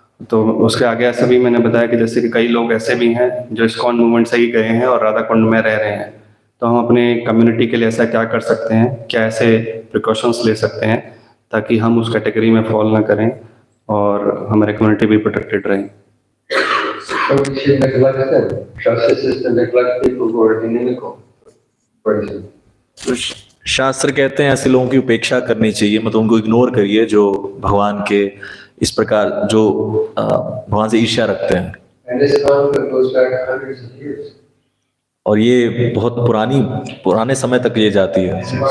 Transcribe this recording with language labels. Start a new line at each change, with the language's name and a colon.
Hindi: तो उसके आगे ऐसा भी मैंने बताया कि जैसे कि कई लोग ऐसे भी हैं जो इस्कॉन मूवमेंट से ही गए हैं और राधा कुंड में रह रहे हैं, तो हम अपने कम्युनिटी के लिए ऐसा क्या कर सकते हैं, क्या ऐसे प्रिकॉशंस ले सकते हैं ताकि हम उस कैटेगरी में फॉल ना करें और हमारे कम्युनिटी भी प्रोटेक्टेड रहे।
English: So we should neglect them. Shastra says to neglect people who are inimical. For example.
Hindi: शास्त्र कहते हैं ऐसे लोगों की उपेक्षा करनी चाहिए, मतलब उनको इग्नोर करिए जो भगवान के इस प्रकार जो भगवान से ईर्ष्या रखते हैं।
English: And this conflict goes back hundreds of years.
Hindi: और ये बहुत पुराने समय तक ये जाती है।